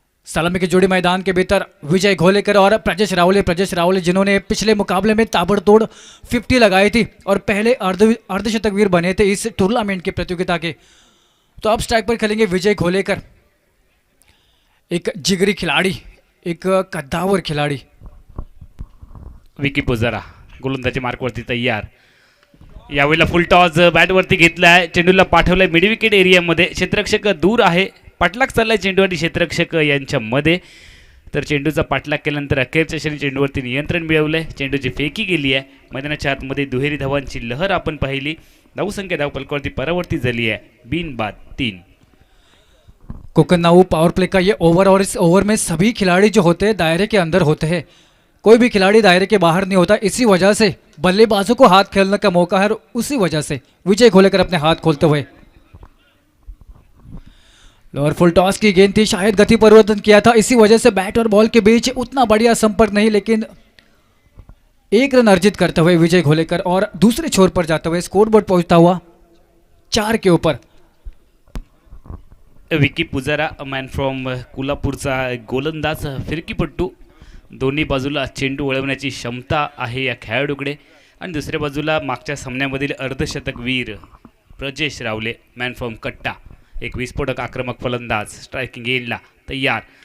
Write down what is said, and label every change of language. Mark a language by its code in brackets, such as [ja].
[hi] सलामी की जोड़ी मैदान के भीतर विजय घोलेकर और प्रजेश रावले जिन्होंने पिछले मुकाबले में ताबड़तोड़ 50 लगाई थी और पहले अर्धशतक वीर बने थे इस टूर्नामेंट की प्रतियोगिता के। तो अब स्ट्राइक पर खेलेंगे विजय घोलेकर, एक जिगरी खिलाड़ी, एक कद्दावर खिलाड़ी। [mr] विकी पुजारा गोलंदाजी मार्कवरती तयार। यावेळेला फुल टॉस बॅटवरती घेतलाय, चेंडूला पाठवलाय मिड विकेट एरियामध्ये, क्षेत्ररक्षक दूर आहे, पाठलाग चाललाय चेंडू आणि क्षेत्ररक्षक यांच्यामध्ये। तर चेंडूचा पाठलाग केल्यानंतर अखेरच्या क्षणी चेंडूवरती नियंत्रण मिळवलंय, चेंडूची फेकी गेली आहे मैदानाच्या आतमध्ये, दुहेरी धावांची लहर आपण पाहिली, धावसंख्या धावपलकावरती परावर्ती झाली आहे, बिन बाद 3। [hi] कोकन्नाऊ पावर प्ले का ये ओवर और इस ओवर में सभी खिलाड़ी जो होते हैं दायरे के अंदर होते हैं, कोई भी खिलाड़ी दायरे के बाहर नहीं होता। इसी वजह से बल्लेबाजों को हाथ खेलने का मौका है और उसी वजह से विजय घोलेकर अपने हाथ खोलते हुए। लोअर फुल टॉस की गेंद थी, शायद गति परिवर्तन किया था, इसी वजह से बैट और बॉल के बीच उतना बढ़िया संपर्क नहीं, लेकिन एक रन अर्जित करते हुए विजय घोलेकर और दूसरे छोर पर जाते हुए स्कोरबोर्ड पहुंचता हुआ 4 के ऊपर। [mr] विकी पुजारा मॅन फ्रॉम कोल्हापूरचा गोलंदाज फिरकीपट्टू, दोन्ही बाजूला चेंडू वळवण्याची क्षमता आहे या खेळाडूकडे। आणि दुसऱ्या बाजूला मागच्या सामन्यामधील अर्धशतकवीर प्रजेश रावले मॅन फ्रॉम कट्टा, एक विस्फोटक आक्रमक फलंदाज, स्ट्रायकिंग एंडला तयार।